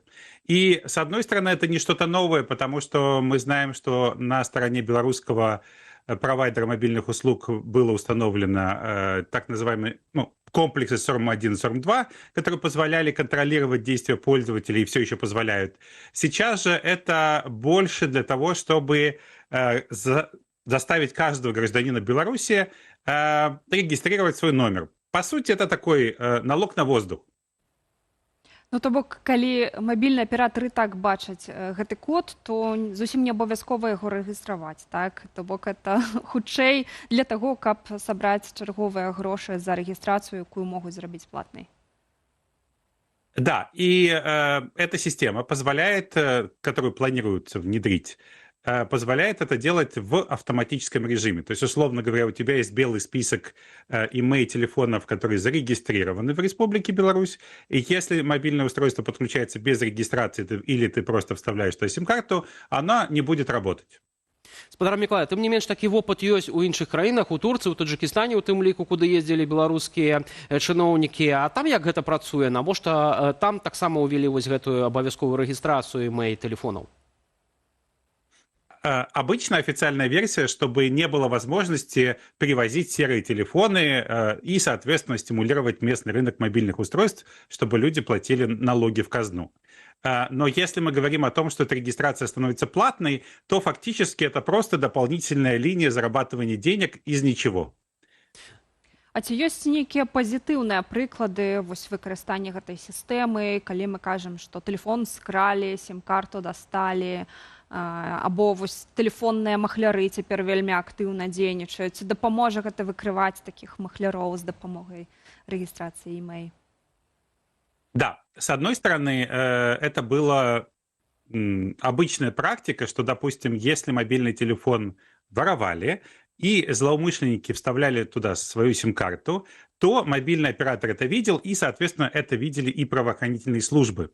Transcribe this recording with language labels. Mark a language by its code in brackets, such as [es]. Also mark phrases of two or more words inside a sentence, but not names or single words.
[ru] И, с одной стороны, это не что-то новое, потому что мы знаем, что на стороне белорусского провайдера мобильных услуг было установлено так называемый комплексы SORM-1 и SORM-2, которые позволяли контролировать действия пользователей и все еще позволяют. Сейчас же это больше для того, чтобы заставить каждого гражданина Беларуси регистрировать свой номер. По сути, это такой налог на воздух. [be] Ну, то бок, калі мабільны аператар і так бачаць гэты код, то зусім не абавязкова яго рэгістраваць, так? То бок, это хутчэй для таго, каб сабраць чарговыя грошы за рэгістрацыю, якую могуць зрабіць платнай. [ru] Да, и эта система позволяет, которую планируется внедрить, позволяет это делать в автоматическом режиме. То есть, условно говоря, у тебя есть белый список имей-телефонов, которые зарегистрированы в Республике Беларусь, и если мобильное устройство подключается без регистрации, или ты просто вставляешь туда сим-карту, она не будет работать. [be] Спадар Мікалай, тым не менш, такі вопыт ёсць у іншых краінах, у Турцыі, у Таджикістане, у тым ліку, куды ездзілі беларускія чыноўнікі. А там як гэта працуе? Навошта там таксама ўвялі вось гэтую абавязковую рэгістрацыю имей-телефонаў? [ru] Обычно официальная версия, чтобы не было возможности перевозить серые телефоны и, соответственно, стимулировать местный рынок мобильных устройств, чтобы люди платили налоги в казну. Но если мы говорим о том, что эта регистрация становится платной, то фактически это просто дополнительная линия зарабатывания денег из ничего. [be] А ці ёсць нейкія пазітыўныя прыклады вось выкарыстання гэтай сістэмы, калі мы кажам, што тэлефон скралі, сім-карту дасталі, або вось тэлефонныя махляры цяпер вельмі актыўна дзейнічаюць. Ці дапаможа гэта выкрываць такіх махляроў з дапамогай рэгістрацыі імэй? [ru] Да, с одной стороны, это была обычная практика, что, допустим, если мобильный телефон воровали, и злоумышленники вставляли туда свою сим-карту, то мобильный оператор это видел, и, соответственно, это видели и правоохранительные службы.